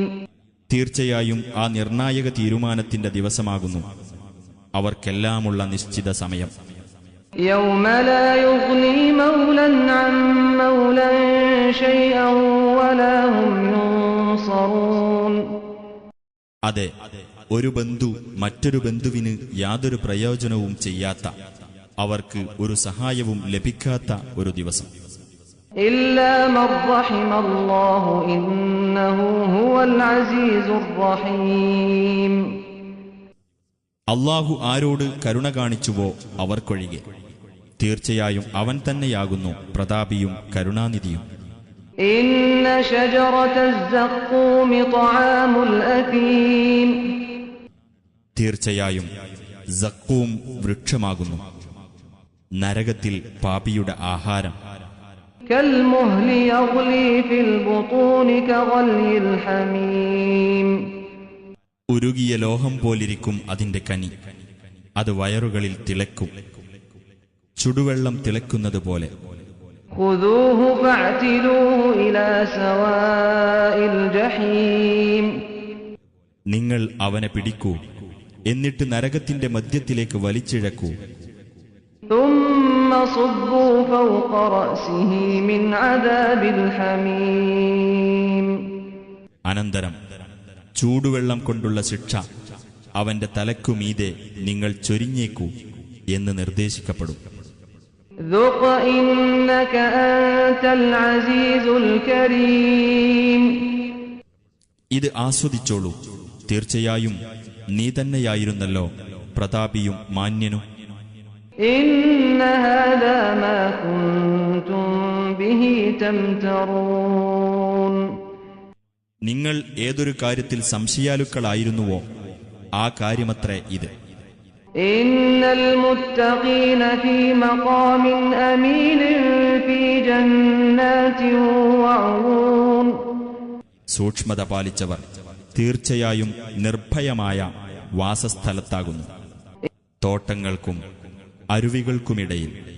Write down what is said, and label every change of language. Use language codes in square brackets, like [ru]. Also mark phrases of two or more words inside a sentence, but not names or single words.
[ml] തീർച്ചയായും ആ നിർണായക തീരുമാനത്തിന്റെ ദിവസമാകുന്നു അവർക്കെല്ലാമുള്ള നിശ്ചിത സമയം. [ar] يوم لا يغني مولا عن مولا شيئا ولا هم ينصرون. [ml] അതെ, ഒരു ബന്ധു മറ്റൊരു ബന്ധുവിന് യാതൊരു പ്രയോജനവും ചെയ്യാത്ത, അവർക്ക് ഒരു സഹായവും ലഭിക്കാത്ത ഒരു ദിവസം. [ar] إلا من رحم الله إنه هو العزيز الرحيم. [ml] അള്ളാഹു ആരോട് കരുണ കാണിച്ചുവോ അവർക്കൊഴികെ, തീർച്ചയായും അവൻ തന്നെയാകുന്നു പ്രതാപിയും കരുണാനിധിയും. [ar] إن شجرة الزقوم طعام الأثيم. [ml] തീർച്ചയായും സക്കൂം വൃക്ഷമാകുന്നു നരകത്തിൽ പാപിയുടെ ആഹാരം. [ar] كالمهل يغلي في البطون كغلي الحميم. [ml] ഉരുകിയ ലോഹം പോലിരിക്കും അതിന്റെ കനി, അത് വയറുകളിൽ തിളക്കും ചുടുവെള്ളം തിളക്കുന്നത് പോലെ. [ar] خذوه فاعتلوه إلى سواء الجحيم. [ml] നിങ്ങൾ അവനെ പിടിക്കൂ, എന്നിട്ട് നരകത്തിന്റെ മധ്യത്തിലേക്ക് വലിച്ചിഴക്കൂ. [ar] ثم صبوا فوق رأسه من عذاب الحميم. [ml] അനന്തരം ചൂടുവെള്ളം കൊണ്ടുള്ള ശിക്ഷ അവന്റെ തലക്കുമീതെ നിങ്ങൾ ചൊരിഞ്ഞേക്കൂ എന്ന് നിർദ്ദേശിക്കപ്പെടും. [ar] ذق إنك أنت العزيز الكريم. [ml] ഇത് ആസ്വദിച്ചോളൂ, തീർച്ചയായും നീ തന്നെയായിരുന്നല്ലോ പ്രതാപിയും മാന്യനും. [ar] إن هذا ما كنتم به تمترون. [ml] നിങ്ങൾ ഏതൊരു കാര്യത്തിൽ സംശയാലുക്കളായിരുന്നുവോ ആ കാര്യമത്രേ ഇത്. [ar] إن المتقين في مقام أمين في جنات وعيون. [ml] സൂക്ഷ്മത പാലിച്ചവർ തീർച്ചയായും നിർഭയമായ വാസസ്ഥലത്താകുന്നു, തോട്ടങ്ങൾക്കും അരുവികൾക്കുമിടയിൽ.